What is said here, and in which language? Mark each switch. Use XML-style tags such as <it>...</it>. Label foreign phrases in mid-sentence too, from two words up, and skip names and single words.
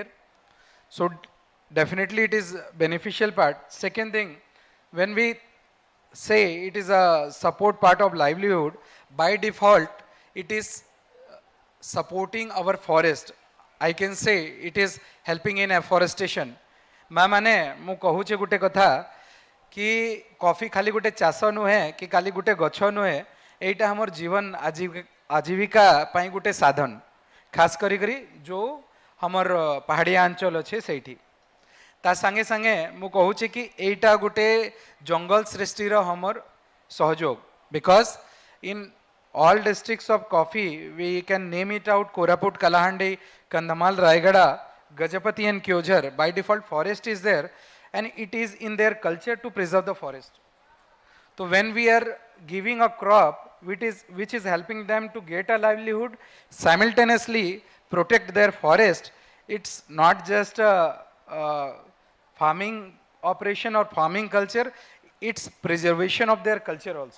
<en>So definitely it is beneficial part. Second thing, when we say it is a support part of livelihood, by default, it is supporting our forest. I can say it is helping in afforestation.</en> <or>ମାଁ ମାନେ ମୁ କହୁଚେ ଗୁଟେ କଥା କି କଫି ଖାଲି ଗୁଟେ ଚାଷ ନୁହେ କି ଖାଲି ଗୁଟେ ଗଛ ନୁହେ ଏଟା ହମର ଜୀବନ ଆଜୀବିକା ପାଇ ଗୁଟେ ସାଧନ ଖାସ କରି ଯେ ହମର ପାହାଡ଼ିଆ ଅଞ୍ଚଳ ଅଛେ ସେଠି ତା ସଙ୍ଗେ ସଙ୍ଗେ ମୁ କହୁଚେ କି ଏଟା ଗୁଟେ ଜଙ୍ଗଲ ସୃଷ୍ଟିର ହମର ସହଯୋଗ</or> <en>because in all districts of coffee, we can name it out: Koraput, Kalahandi, Kandhamal, Raigada, Gajapati and Kyojhar. By default, forest is there and it is in their culture to preserve the forest. So when we are giving a crop which is helping them to get a livelihood, simultaneously protect their forest, it's not just a farming operation or farming culture, it's preservation of their culture also.</en>